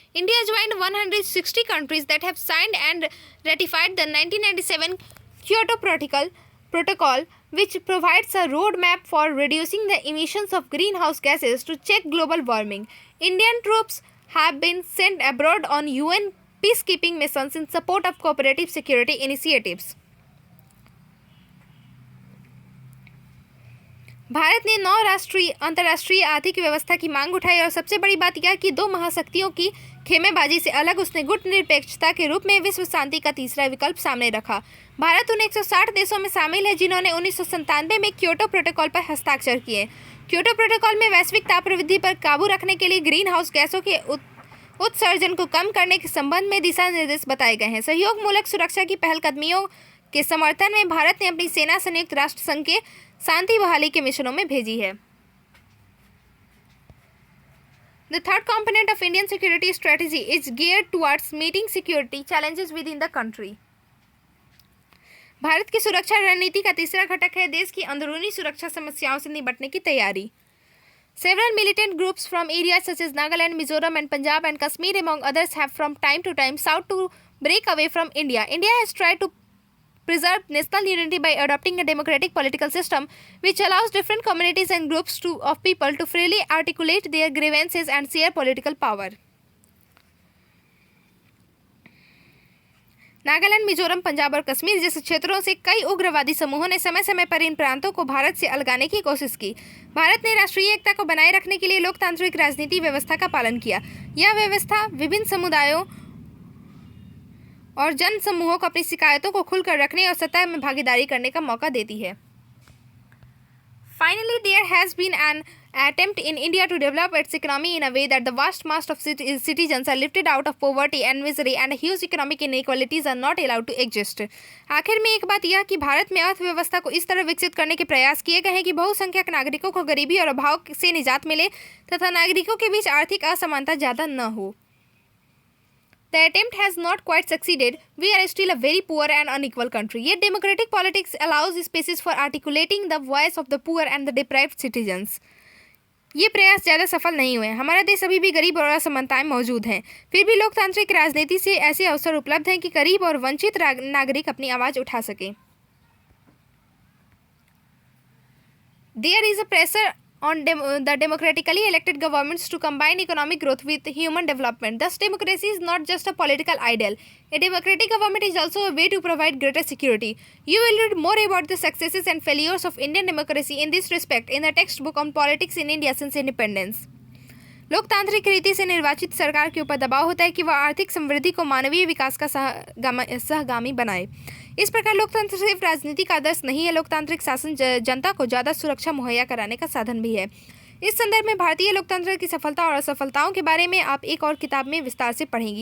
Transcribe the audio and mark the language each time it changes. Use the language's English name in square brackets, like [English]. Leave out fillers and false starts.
[English] India joined 160 countries that have signed and ratified the 1997 Kyoto Protocol, which provides a roadmap for reducing the emissions of greenhouse gases to check global warming. Indian troops have been sent abroad on UN peacekeeping missions in support of cooperative security initiatives. [Hindi] Bharat ने अंतर्राष्ट्रीय आर्थिक व्यवस्था की मांग उठाई और सबसे बड़ी बात यह कि दो महाशक्तियों की खेमेबाजी से अलग उसने गुटनिरपेक्षता के रूप में विश्व शांति का तीसरा विकल्प सामने रखा। भारत उन 160 देशों में शामिल है जिन्होंने 1997 में क्योटो प्रोटोकॉल पर हस्ताक्षर किए। क्योटो प्रोटोकॉल में वैश्विक तापवृद्धि पर काबू रखने के लिए ग्रीन हाउस गैसों के उत्सर्जन को कम करने के संबंध में दिशा निर्देश बताए गए हैं। सहयोग मूलक सुरक्षा की पहलकदमियों के समर्थन में भारत ने अपनी सेना संयुक्त राष्ट्र संघ के शांति बहाली के मिशनों में भेजी है। [English] The third component of Indian security strategy is geared towards meeting security challenges within the country. [Hindi] Bharat की सुरक्षा रणनीति का तीसरा घटक है देश की अंदरूनी सुरक्षा समस्याओं से निपटने की तैयारी। [English] Several militant groups from areas such as Nagaland, Mizoram, and Punjab and Kashmir, among others, have from time to time sought to break away from India. India has tried to preserve national unity by adopting a democratic political system which allows different communities and groups of people to freely articulate their grievances and share political power. [Hindi] Nagaland, Mizoram, Punjab और कश्मीर जैसे क्षेत्रों से कई उग्रवादी समूहों ने समय समय पर इन प्रांतों को भारत से अलगाने की कोशिश की। भारत ने राष्ट्रीय एकता को बनाए रखने के लिए लोकतांत्रिक राजनीति व्यवस्था का पालन किया। यह व्यवस्था विभिन्न समुदायों और जन समूहों को अपनी शिकायतों को खुलकर रखने और सत्ता में भागीदारी करने का मौका देती है। [English] Finally, there has been an attempt in India to develop its economy in a way that the vast mass of citizens are lifted out of poverty and misery and huge economic inequalities are not allowed to exist. [Hindi] आखिर में एक बात यह कि भारत में अर्थव्यवस्था को इस तरह विकसित करने के प्रयास किए गए हैं कि बहुसंख्यक नागरिकों को गरीबी और अभाव से निजात मिले तथा नागरिकों के बीच आर्थिक असमानता ज़्यादा न हो। [English] The attempt has not quite succeeded. We are still a very poor and unequal country. Yet democratic politics allows spaces for articulating the voice of the poor and the deprived citizens. [Hindi] ये प्रयास ज़्यादा सफल नहीं हुए। हमारा देश अभी भी गरीब और असमानताएं मौजूद हैं। फिर भी लोकतांत्रिक राजनीति से ऐसे अवसर उपलब्ध हैं कि गरीब और वंचित नागरिक अपनी आवाज़ उठा सकें। [English] There is a pressure on the democratically elected governments to combine economic growth with human development. Thus, democracy is not just a political ideal. A democratic government is also a way to provide greater security. You will read more about the successes and failures of Indian democracy in this respect in the textbook on politics in India since independence. [Hindi] लोकतांत्रिक रीति से निर्वाचित सरकार के ऊपर दबाव होता है कि वह आर्थिक समृद्धि को मानवीय विकास का सहगामी बनाए। इस प्रकार लोकतंत्र सिर्फ राजनीति का आदर्श नहीं है, लोकतांत्रिक शासन जनता को ज़्यादा सुरक्षा मुहैया कराने का साधन भी है। इस संदर्भ में भारतीय लोकतंत्र की सफलता और असफलताओं के बारे में आप एक और किताब में विस्तार से पढ़ेंगी।